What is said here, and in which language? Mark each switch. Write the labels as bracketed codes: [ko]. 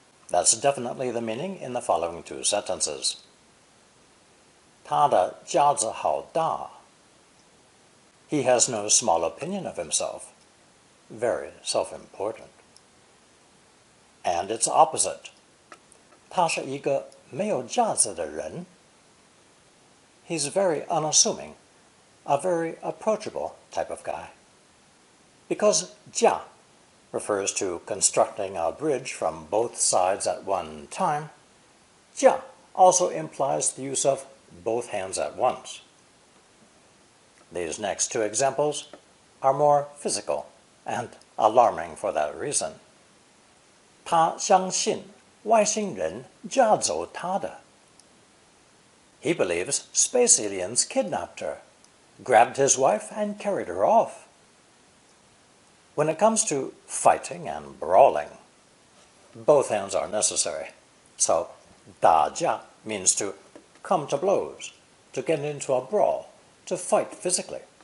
[en] That's definitely the meaning in the following 2 sentences. [zh] 他的架子好大. [en] He has no small opinion of himself, very self-important. And its opposite. [zh] 他是一个没有架子的人. [en] He's very unassuming, a very approachable type of guy. Because 架 refers to constructing a bridge from both sides at one time, 架 also implies the use of both hands at once. These next two examples are more physical and alarming for that reason. [zh] 他相信外星人架走他的. [en] He believes space aliens kidnapped her, grabbed his wife, and carried her off. When it comes to fighting and brawling, both hands are necessary. So, 打架 means to come to blows, to get into a brawl, to fight physically.